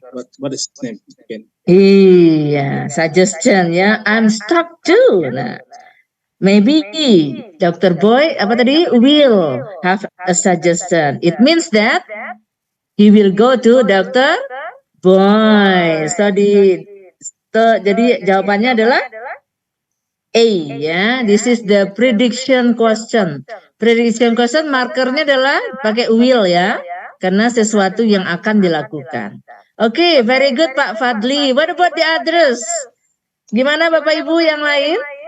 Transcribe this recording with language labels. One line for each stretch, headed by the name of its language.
English: What is his name again? Iya, suggestion ya. I'm stuck too. Nah, maybe Dr. Boy
Indonesian: apa tadi
English: will have a suggestion. It means that he will go to Dr. Boy.
Indonesian: Jadi jawabannya adalah A ya.
English: This is the prediction question.
Indonesian: Prediction question markernya adalah pakai will ya. Karena sesuatu yang akan dilakukan. Oke,
English: very good
Indonesian: Pak Fadli.
English: What about the others?
Indonesian: Gimana Bapak Ibu yang lain?